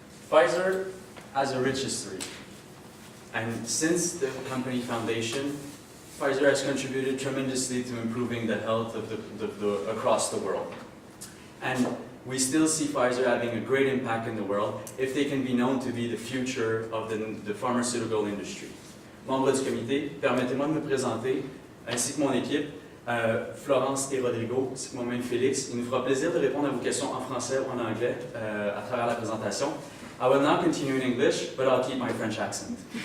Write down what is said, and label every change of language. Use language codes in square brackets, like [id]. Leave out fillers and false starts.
[en] Pfizer has a rich history, and since the company foundation, Pfizer has contributed tremendously to improving the health of across the world. And we still see Pfizer having a great impact in the world if they can be known to be the future of the pharmaceutical industry. [fr] Membres du comité, permettez-moi de me présenter, ainsi que mon équipe, Florence et Rodrigo, ainsi que moi-même Félix. Il nous fera plaisir de répondre à vos questions en français ou en anglais à travers la présentation. [en] I will not continue in English, but I'll keep my French accent.